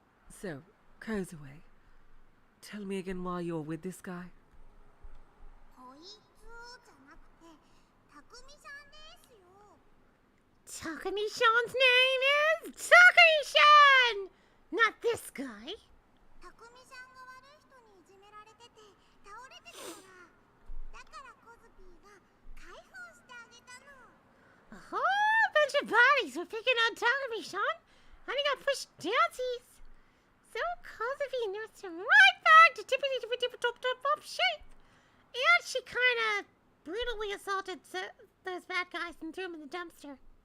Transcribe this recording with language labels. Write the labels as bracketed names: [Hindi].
[English] So, Kozue, tell me again why you're with this guy. [Japanese] こいつじゃなくて、Takumi-sanですよ。 [English] Takumi-san's name is Takumi-san! Not this guy. [Japanese] Takumi-san が悪い人にいじめられてて、倒れてたから。だからコズピーが解放してあげたの。 [English] A whole bunch of bodies were picking on Takumi-san, and he got pushed downsies. So Kozuvi nursed him right back to tippity-tippity-top shape. And she kind of brutally assaulted those bad guys and threw them in the dumpster.